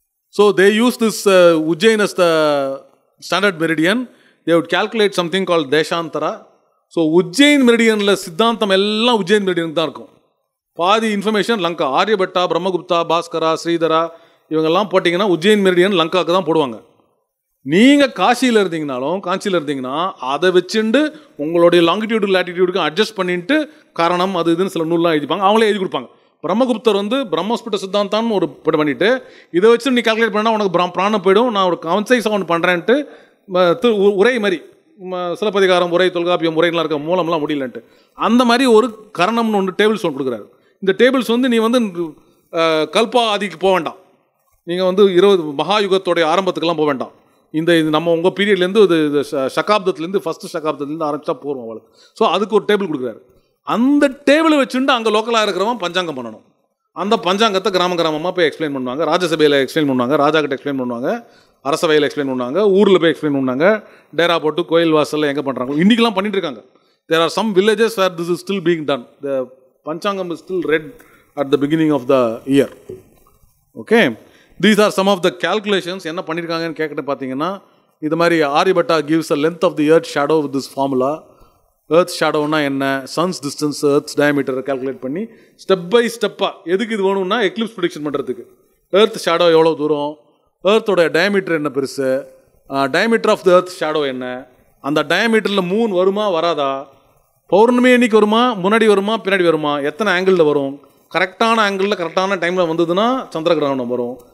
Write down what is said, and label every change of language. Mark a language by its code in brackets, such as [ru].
[en] So they use this Ujjain as the standard meridian. They would calculate something called Deshantara. [ta] So Ujjain மெரிடியனில் சித்தாந்தம் எல்லாம் உஜ்ஜைன் மெரிடியனுக்கு தான் இருக்கும். பாதி information Lanka, Aryabhata, Brahmagupta, Bhaskara, Sridhara இவங்கெல்லாம் போட்டிங்கன்னா உஜ்ஜைன் மெரிடியன் லங்காவுக்கு தான் போடுவாங்க. நீங்கள் காசியில் இருந்தீங்கனாலும் காஞ்சியில் இருந்தீங்கன்னா அதை வச்சுட்டு உங்களுடைய லாங்கிடியூடு லேட்டிடியூடுக்கு அட்ஜஸ்ட் பண்ணிட்டு காரணம் அது இதுன்னு சில நூல்லாம் எழுதிப்பாங்க, அவங்களே எழுதி கொடுப்பாங்க. பிரம்மகுப்தர் வந்து பிரம்மஸ்புட சித்தாந்தான்னு ஒரு பண்ணிட்டு இதை வச்சு நீ கால்குலேட் பண்ணால் உனக்கு பிராணம் போயிடும், நான் ஒரு கன்சைஸாக ஒன்று பண்ணுறேன்ட்டு உரை மாதிரி சிலப்பதிகாரம் உரை, தொல்காப்பியம் உரைலாம் இருக்க மூலம்லாம் முடியலன்ட்டு அந்த மாதிரி ஒரு கரணம்னு ஒன்று டேபிள்ஸ் ஒன்று கொடுக்குறாரு. இந்த டேபிள்ஸ் வந்து நீ வந்து கல்பா ஆதிக்கு போக வேண்டாம், நீங்கள் வந்து 20 மகாயுகத்தோடைய ஆரம்பத்துக்கெல்லாம் போக வேண்டாம். இது நம்ம உங்கள் பீரியட்லேருந்து இது சகாப்தத்துலேருந்து ஃபஸ்ட்டு சகாப்தத்துலேருந்து ஆரம்பிச்சா போகிறோம் அவளுக்கு. ஸோ அதுக்கு ஒரு டேபிள் கொடுக்குறாரு. அந்த டேபிளை வச்சுட்டு அங்கே லோக்கலாக இருக்கிறவன் பஞ்சாங்கம் பண்ணணும். அந்த பஞ்சாங்கத்தை கிராமமாக போய் எக்ஸ்பிளைன் பண்ணுவாங்க, ராஜ்யசபையில் எக்ஸ்பிளைன் பண்ணுவாங்க, ராஜா கிட்ட எக்ஸ்பிளைன் பண்ணுவாங்க, அரசவையில் எக்ஸ்பிளைன் பண்ணுவாங்க, ஊரில் போய் எக்ஸ்பிளைன் பண்ணுவாங்க, டேரா போட்டு கோயில் வாசலில் எங்கே பண்ணுறாங்க. இன்றைக்கெலாம் பண்ணிட்டு இருக்காங்க. [en] There are some villages where this is still being done. The Panchangam is still read at the beginning of the year. Okay. These are some of the calculations. [ta] என்ன பண்ணியிருக்காங்கன்னு கேட்கிட்டு பார்த்தீங்கன்னா, இது மாதிரி [en] Aryabhata gives a length of the earth shadow with this formula. [ta] earth shadowனா என்ன, sun's distance, earth's diameter calculate பண்ணி step by ஸ்டெப்பாக எதுக்கு இது வேணும்னா எக்லிப்ஸ் ப்ரெடிக்ஷன் பண்ணுறதுக்கு. earth shadow எவ்வளோ தூரம், earthோட diameter என்ன பெருசு, [en] diameter of the earth shadow [ta] என்ன, அந்த டயமீட்டரில் மூன் வருமா வராதா, பௌர்ணமி அன்னைக்கு வருமா, முன்னாடி வருமா பின்னாடி வருமா, எத்தனை ஆங்கிளில் வரும், கரெக்டான ஆங்கிளில் கரெக்டான டைமில் வந்ததுன்னா சந்திர கிரகணம் வரும்.